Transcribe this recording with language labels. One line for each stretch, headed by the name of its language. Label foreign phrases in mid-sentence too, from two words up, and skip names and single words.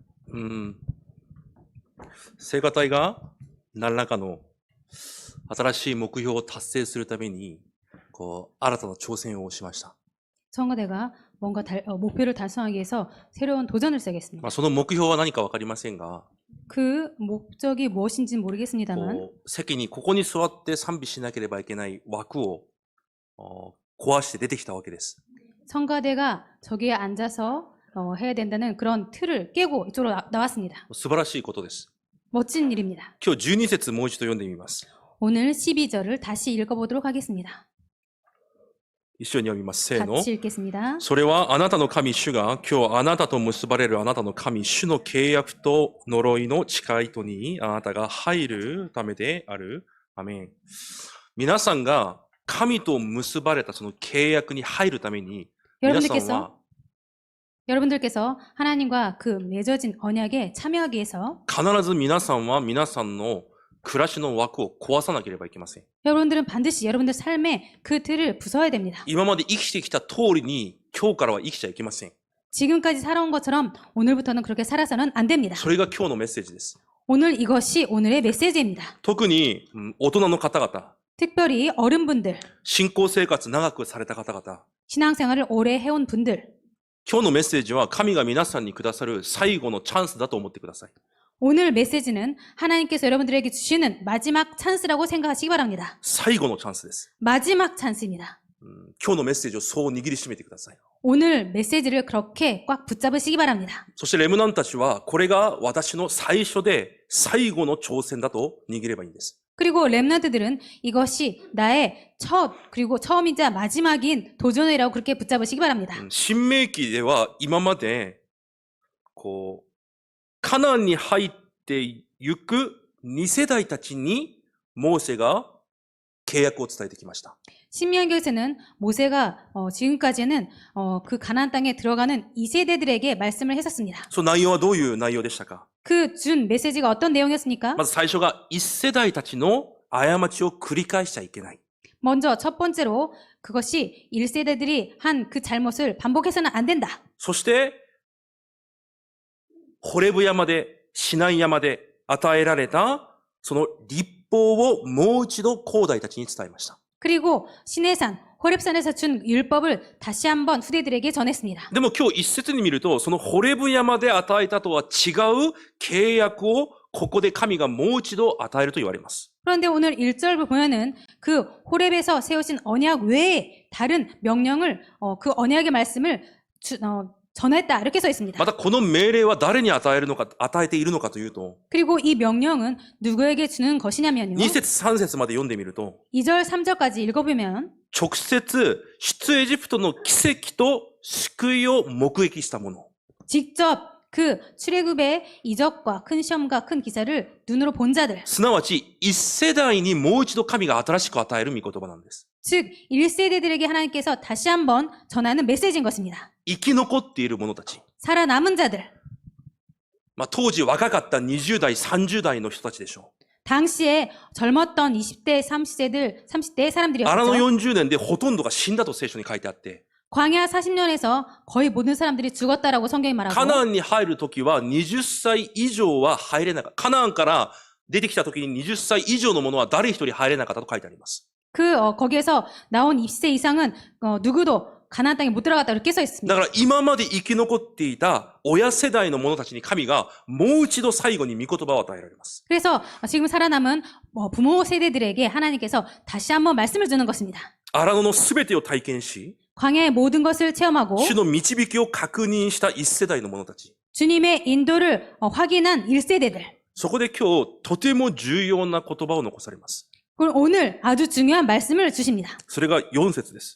Japanese: 聖歌隊が何らかの新しい目標を達成するために新たな挑戦をしました。
Korean: 청와대가 뭔가 목표를 달성하기 위해서 새로운 도전을 시작했습니다.
Japanese: その目標は何か分かりませんが、
Korean: 그 목적이 무엇인지는 모르겠습니다만
Japanese: 席にここに座って賛美しなければいけない枠を壊して出てきたわけです。
Korean: 청가대가 저기에 앉아서 해야 된다는 그런 틀을 깨고 이쪽으로 나왔습니다.
Japanese: 素晴らしいことです。
Korean: 멋진 일입니다.
Japanese: 今日12節もう一度読んでみます。
Korean: 오늘 12절을 다시 읽어보도록 하겠습니다.
Japanese: 一緒に読みます。せーの。
Korean: 같이 읽겠습니다.
Japanese: それはあなたの神主が今日あなたと結ばれるあなたの神主の契約と呪いの誓いとにあなたが入るためである。アメン。皆さんが神と結ばれたその契約に入るために皆さんは
Korean: 여러분들께서 하나님과 그 맺어진 언약에 참여하기 위해서
Japanese: 必ず皆さんは皆さんの暮らしの枠を壊さなければいけません。
Korean: 여러분들은 반드시 여러분들 삶의 그 틀을 부숴야 됩니다.
Japanese: 今まで生きてきた通りに今日からは生きちゃいけません。
Korean: 지금까지 살아온 것처럼 오늘부터는 그렇게 살아서는 안 됩니다.
Japanese: それが今日のメッセージです。
Korean: 오늘 이것이 오늘의 메시지입니다.
Japanese: 特に大人の方々、
Korean: 특별히 어른분들,
Japanese: 信仰生活長くされた方々、
Korean: 신앙생활을 오래 해온 분들,
Japanese: 今日のメッセージは神が皆さんにくださる最後のチャンスだと思ってください。
Korean: 오늘 메시지는 하나님께서 여러분들에게 주시는 마지막 찬스라고 생각하시기 바랍니다.
Japanese: 最後のチャンスです。
Korean: 마지막 찬스입니다.
Japanese: 今日のメッセージをそう握りしめてください。
Korean: 오늘 메시지를 그렇게 꽉 붙잡으시기 바랍니다.
Japanese: そしてレムナンたちはこれが私の最初で最後の挑戦だと握ればいいんです。
Korean: 그리고 렘넌트들은 이것이 나의 첫 그리고 처음이자 마지막인 도전이라고 그렇게 붙잡으시기 바랍니다.
Japanese: 新明記では今までカナンに入ってゆく2世代たちにモーセが契約を伝えてきました。
Korean: 신명기에서는 모세가 지금까지는 그 가나안 땅에 들어가는 2세대들에게 말씀을 했었습니다.
Japanese: その内容はどういう内容でしたか？
Korean: 그 준 메시지가 어떤 내용이었습니까?
Japanese: まず最初が1世代たちの過ちを繰り返しちゃいけない。
Korean: 먼저 첫 번째로 그것이 1세대들이 한 그 잘못을 반복해서는 안 된다.
Japanese: そしてホレブ山でシナイ山で与えられたその律法をもう一度後代たちに伝えました。
Korean: 그리고 시내산 호렙산에서 준 율법을 다시 한번 후대들에게 전했습니다.
Japanese: でも今日一節に見るとそのホレブ山で与えたとは違う契約をここで神がもう一度与えると言われます。
Korean: 그런데 오늘 1절을 보면은 그 호렙에서 세우신 언약 외에 다른 명령을 그 언약의 말씀을 전했다 이렇게 써 있습니다.
Japanese: またこの命令は誰に与えているのかというと
Korean: 그리고 이 명령은 누구에게 주는 것이냐면요.
Japanese: 2 節3節まで読んでみると
Korean: 2절 3절까지 읽어보면
Japanese: 直接出エジプトの奇跡と救いを目撃したもの
Korean: 직접 그 출애굽의 이적과 큰 시험과 큰 기사를 눈으로 본 자들
Japanese: すなわち1世代にもう一度神が新しく与える御言葉なんです。
Korean: 즉 1세대들에게 하나님께서 다시 한번 전하는 메시지인 것입니다.
Japanese: 生き残っている者たち、
Korean: 살아남은 자들
Japanese: 当時若かった20代30代の人たちでしょう。
Korean: 당시에 젊었던 20대 30대의
Japanese: 荒野
Korean: 사람들이었죠.
Japanese: 40年でほとんどが死んだと聖書に書いてあって、
Korean: 광야 40년에서 거의 모든 사람들이 죽었다라고 성경이
Japanese: カ
Korean: 말하고
Japanese: ナンに入るときは20歳以上は入れなかった。カナンから出てきたときに20歳以上の者は誰一人入れなかったと書いてあります。
Korean: 거기에서 나온 20세 이상은 누구도 가나안 땅에 못 들어갔다 이렇게 써
Japanese: だ
Korean: 있습니다.
Japanese: から今まで生き残っていた親世代の者たちに神がもう一度最後に御言葉を与えられます。
Korean: 그래서 지금 살아남은 부모 세대들에게 하나님께서 다시 한번 말씀을 주는 것입니다.
Japanese: 荒野のすべてを体験し、
Korean: 광야의 모든 것을 체험하고
Japanese: 主の導きを確認した1世代の者たち。
Korean: 주님의 인도를 확인한 1세대들.
Japanese: そこで今日とても重要な言葉を残されます。
Korean: 그럼 오늘 아주 중요한 말씀을 주십니다.
Japanese: それが4節です。